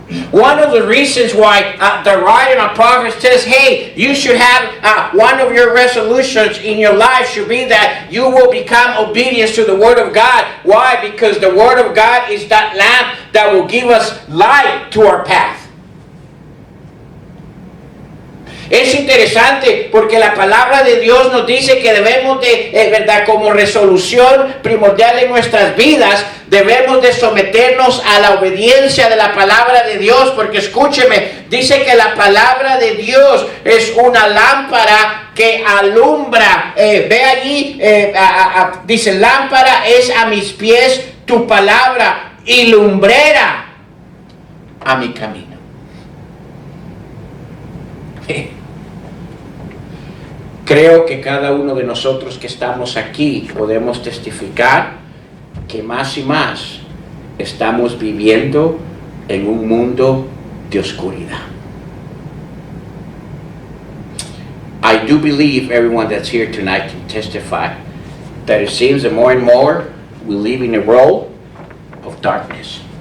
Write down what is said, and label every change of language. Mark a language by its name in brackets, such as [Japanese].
[English] One of the reasons why the writer of Proverbs says, hey, you should have one of your resolutions in your life should be that you will become obedient to the Word of God. Why? Because the Word of God is that lamp that will give us light to our path. [Spanish] Es interesante porque la palabra de Dios nos dice que debemos de, verdad, como resolución primordial en nuestras vidas, debemos de someternos a la obediencia de la palabra de Dios, porque escúcheme, dice que la palabra de Dios es una lámpara que alumbra. Ve allí, dice, lámpara es a mis pies tu palabra y lumbrera a mi camino. Creo que cada uno de nosotros que estamos aquí podemos testificar que más y más estamos viviendo en un mundo de oscuridad. [English] I do believe everyone that's here tonight can testify that it seems that more and more we live in a world of darkness.